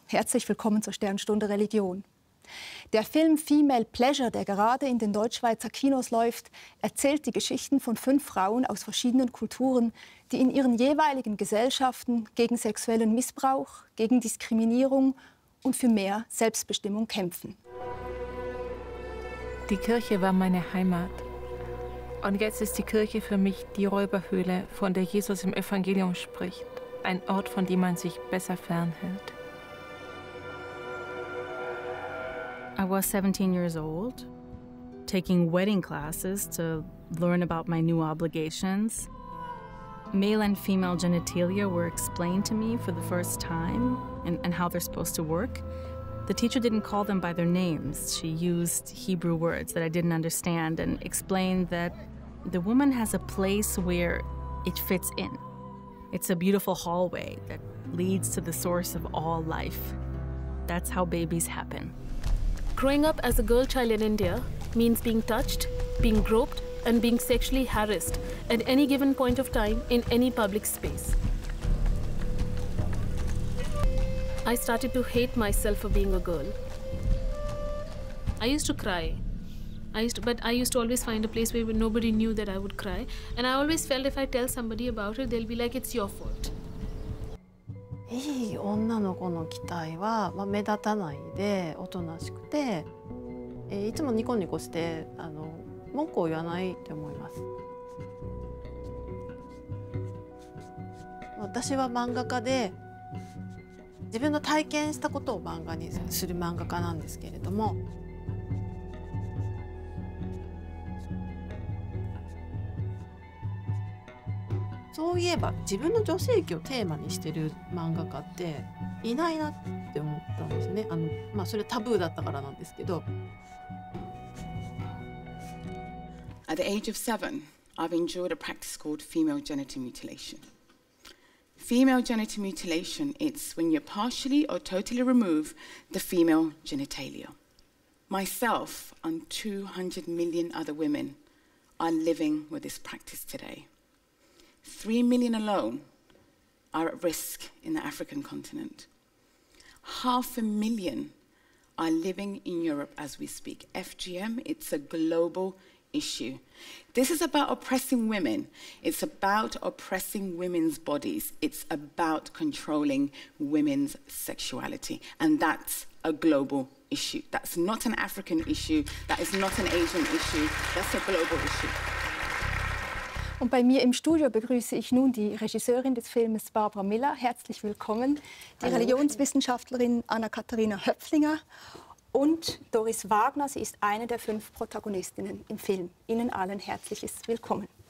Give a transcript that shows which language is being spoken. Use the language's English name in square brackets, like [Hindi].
[German] Herzlich willkommen zur Sternstunde Religion. Der Film Female Pleasure, der gerade in den Deutschschweizer Kinos läuft, erzählt die Geschichten von 5 Frauen aus verschiedenen Kulturen, die in ihren jeweiligen Gesellschaften gegen sexuellen Missbrauch, gegen Diskriminierung und für mehr Selbstbestimmung kämpfen. Die Kirche war meine Heimat. Und jetzt ist die Kirche für mich die Räuberhöhle, von der Jesus im Evangelium spricht. Ein Ort, von dem man sich besser fernhält. [English] I was 17 years old, taking wedding classes to learn about my new obligations. Male and female genitalia were explained to me for the first time and how they're supposed to work. The teacher didn't call them by their names. She used Hebrew words that I didn't understand and explained that the woman has a place where it fits in. It's a beautiful hallway that leads to the source of all life. That's how babies happen. Growing up as a girl child in India means being touched, being groped, and being sexually harassed at any given point of time in any public space. I started to hate myself for being a girl. I used to cry. But I used to always find a place where nobody knew that I would cry. And I always felt if I tell somebody about it, they'll be like, it's your fault. [Japanese] いい女の子の期待は、目立たないでおとなしくて、いつもニコニコして文句を言わないと思います。私は漫画家で自分の体験したことを漫画にする漫画家なんですけれども、そういえば自分の女性器をテーマにしてる漫画家っていないなって思ったんですね。それタブーだったからなんですけど。 [English] At the age of 7, I've enjoyed a practice called female genital mutilation. Female genital mutilation, it's when you partially or totally remove the female genitalia. Myself and 200 million other women are living with this practice today. 3 million alone are at risk in the African continent. 500,000 are living in Europe as we speak. FGM, it's a global issue. This is about oppressing women. It's about oppressing women's bodies. It's about controlling women's sexuality. And that's a global issue. That's not an African issue. That is not an Asian issue. That's a global issue. [German] Und bei mir im Studio begrüße ich nun die Regisseurin des Films Barbara Miller. Herzlich willkommen. Die Religionswissenschaftlerin Anna-Katharina Höpflinger und Doris Wagner. Sie ist eine der 5 Protagonistinnen im Film. Ihnen allen herzliches Willkommen.